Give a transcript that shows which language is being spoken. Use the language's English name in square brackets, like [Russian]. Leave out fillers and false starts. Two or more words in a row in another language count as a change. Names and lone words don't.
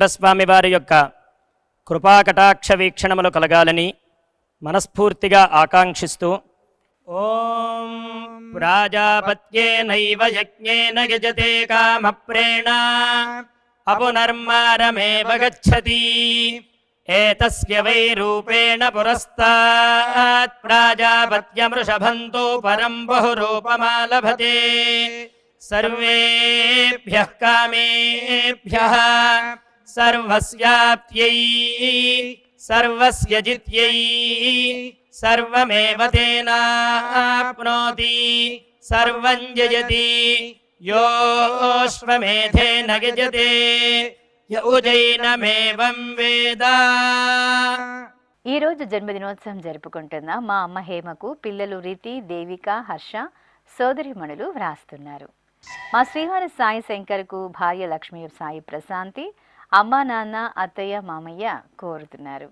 [Telugu] స్వామి వారి యొక్క కృపాకటాక్ష వీక్షణములు కలగాలని మనస్ఫూర్తిగా ఆకాంక్షిస్తూ [Sanskrit] ఓం ప్రాజాపత్యేనైవ యజ్ఞేన యజతే కామప్రేణ అపునర్మారమేవ గచ్చతి एतस्य वै रूपेण पुरस्तात् प्राजापत्यमृषभन्तो परं बहुरूपमालभते सर्वेभ्यः कामेभ्यः सर्वस्याप्त्यै सर्वस्य जित्यै सर्वमेव तेनाप्नोति सर्वं जयति योऽश्वमेधेन यजते य उजैनमेवं వేద. [Telugu] ఈ రోజు జన్మదినోత్సవం జరుపుకుంటున్న మా అమ్మ హేమకు పిల్లలు రీతి, దేవిక, హర్ష సోదరిమణులు వ్రాస్తున్నారు. మా శ్రీవారి సాయి శంకర్కు భార్య లక్ష్మీ సాయి ప్రశాంతి, అమ్మా నాన్న, అత్తయ్య, మామయ్య కోరుతున్నారు.